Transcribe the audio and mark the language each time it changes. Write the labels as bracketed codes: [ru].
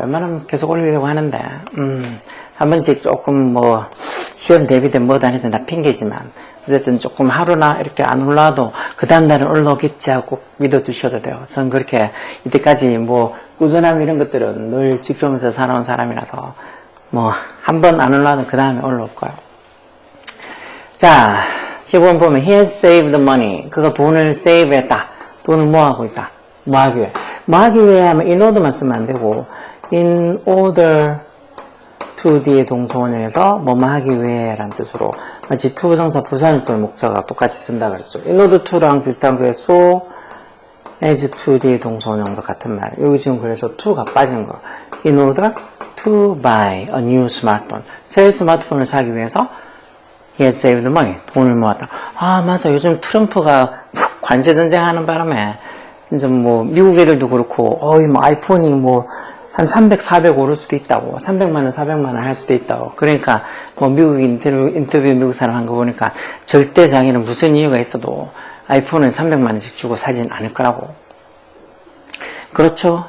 [ko] 웬만하면 계속 올리려고 하는데 한 번씩 조금 뭐 시험 대비든 뭐든 하든 다 핑계지만 어쨌든 조금 하루나 이렇게 안 올라와도 그 다음날은 올라오겠지 하고 꼭 믿어두셔도 돼요. 전 그렇게 이때까지 뭐 꾸준함 이런 것들은 늘 지키면서 살아온 사람이라서 뭐 한 번 안 올라와도 그 다음에 올라올 거예요. 자 15번 보면 [en] he has saved the money. [ko] 그가 돈을 save 했다. 돈을 모아하고 있다. 뭐하기 위해? 뭐하기 위해 하면 in order만 쓰면 안 되고 in order to 뒤에 동사원형에서 뭐뭐 하기 위해 라는 뜻으로 마치 to 부정사 부사용법 목적어가 똑같이 쓴다 그랬죠. in order to랑 비슷한 거에 so as to 뒤에 동사원형도 같은 말. 여기 지금 그래서 to가 빠진 거. [en] in order to buy a new smartphone. [ko] 새 스마트폰을 사기 위해서 [en] he has saved money. [ko] 돈을 모았다. 아 맞아. 요즘 트럼프가 관세 전쟁하는 바람에 이제 뭐 미국 애들도 그렇고 뭐 아이폰이 뭐 한 300, 400 오를 수도 있다고 300만원, 400만원 할 수도 있다고 그러니까 뭐 미국 인터뷰 미국 사람 한 거 보니까 절대 자기는 무슨 이유가 있어도 아이폰을 300만원씩 주고 사진 않을 거라고. 그렇죠.